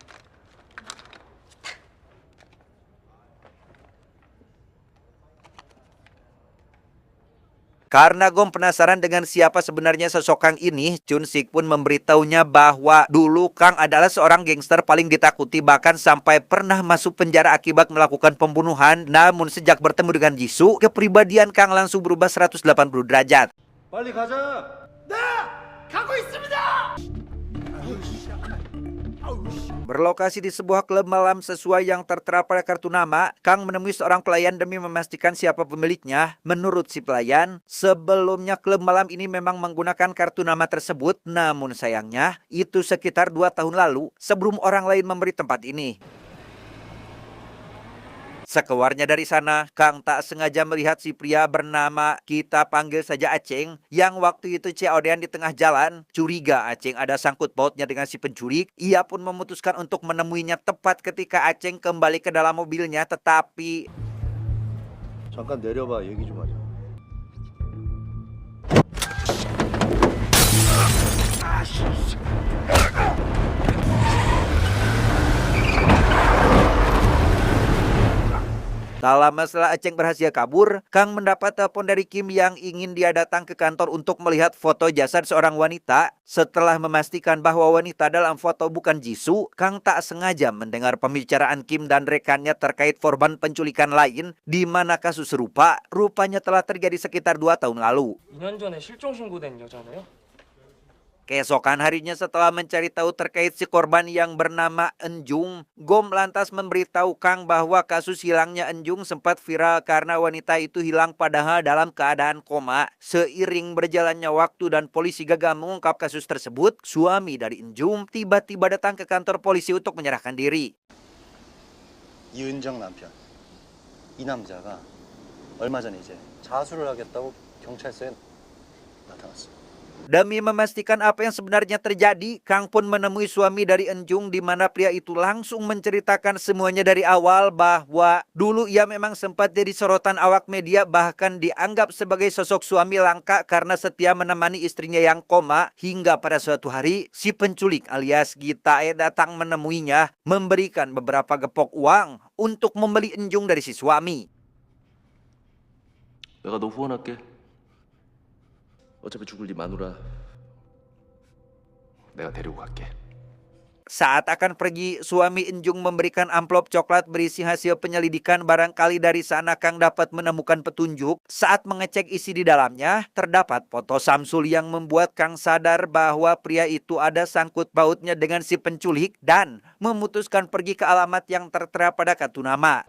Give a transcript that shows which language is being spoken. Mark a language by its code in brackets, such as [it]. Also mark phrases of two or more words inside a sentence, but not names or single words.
[id] Karena Gom penasaran dengan siapa sebenarnya sosok Kang ini, Chun Sik pun memberitahunya bahwa dulu Kang adalah seorang gangster paling ditakuti, bahkan sampai pernah masuk penjara akibat melakukan pembunuhan. Namun sejak bertemu dengan Jisoo, kepribadian Kang langsung berubah 180 derajat. [ko] 빨리 가자. [id] Berlokasi di sebuah klub malam sesuai yang tertera pada kartu nama, Kang menemui seorang pelayan demi memastikan siapa pemiliknya. Menurut si pelayan, sebelumnya klub malam ini memang menggunakan kartu nama tersebut, namun sayangnya itu sekitar 2 tahun lalu sebelum orang lain memberi tempat ini. Sekeluarnya dari sana, Kang tak sengaja melihat si pria bernama, kita panggil saja Aceng, yang waktu itu COD-an di tengah jalan. Curiga Aceng ada sangkut pautnya dengan si penculik. Ia pun memutuskan untuk menemuinya tepat ketika Aceng kembali ke dalam mobilnya, tetapi [ko] 잠깐 내려봐. 얘기 좀 하자. [id] tak lama setelah Aceng berhasil kabur, Kang mendapat telepon dari Kim yang ingin dia datang ke kantor untuk melihat foto jasad seorang wanita. Setelah memastikan bahwa wanita dalam foto bukan Jisoo, Kang tak sengaja mendengar pembicaraan Kim dan rekannya terkait korban penculikan lain, di mana kasus serupa rupanya telah terjadi sekitar 2 tahun lalu. [ko] 2년 전에 실종 신고된 여자네요. [id] Keesokan harinya setelah mencari tahu terkait si korban yang bernama Enjung, Gom lantas memberitahu Kang bahwa kasus hilangnya Enjung sempat viral karena wanita itu hilang padahal dalam keadaan koma. Seiring berjalannya waktu dan polisi gagal mengungkap kasus tersebut, suami dari Enjung tiba-tiba datang ke kantor polisi untuk menyerahkan diri. [ko] 이은정 남편. 이 남자가 얼마 전에 이제 자수를 하겠다고 경찰서에 나타났어. [id] Demi memastikan apa yang sebenarnya terjadi, Kang pun menemui suami dari Enjung di mana pria itu langsung menceritakan semuanya dari awal bahwa dulu ia memang sempat jadi sorotan awak media, bahkan dianggap sebagai sosok suami langka karena setia menemani istrinya yang koma, hingga pada suatu hari si penculik alias Gitae datang menemuinya memberikan beberapa gepok uang untuk membeli Enjung dari si suami. [ko] 내가 너 후원할게. 어차피 죽을 네 마누라 내가 데리고 갈게. [id] Saat akan pergi, suami Enjung memberikan amplop coklat berisi hasil penyelidikan. Barangkali dari sana Kang dapat menemukan petunjuk. Saat mengecek isi di dalamnya, terdapat foto Samsul yang membuat Kang sadar bahwa pria itu ada sangkut pautnya dengan si penculik dan memutuskan pergi ke alamat yang tertera pada kartu nama.